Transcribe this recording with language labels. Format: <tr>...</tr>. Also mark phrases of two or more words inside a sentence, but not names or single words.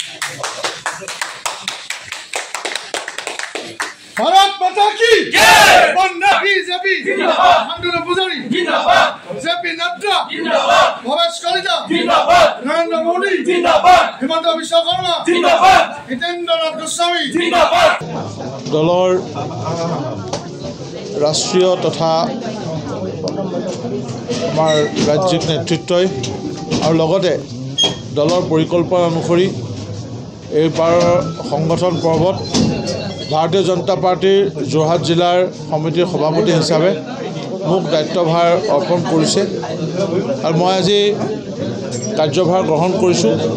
<hi>भारत माता की जय वंदे बीजेपी जिंदाबाद आंदोलन पुजारी जिंदाबाद जेपी नड्डा जिंदाबाद भवेश कलिता जिंदाबाद नरेंद्र मोदी जिंदाबाद हिमंत बिश्व शर्मा जिंदाबाद हितेंद्र नाथ गोस्वामी जिंदाबाद</hi> <as>দলৰ ৰাষ্ট্ৰীয় তথা আমাৰ ৰাজ্যিক নেতৃত্বই আৰু লগতে দলৰ পৰিকল্পনা অনুসৰি এইবাৰ সংগঠন পৰ্বত ভাৰতীয় জনতা পাৰ্টিৰ যোৰহাট জিলাৰ সমিতিৰ সভাপতি হিচাপে মোক দায়িত্বভাৰ অৰ্পণ কৰিছে আৰু মই আজি কাৰ্যভাৰ গ্ৰহণ কৰিছোঁ।</as>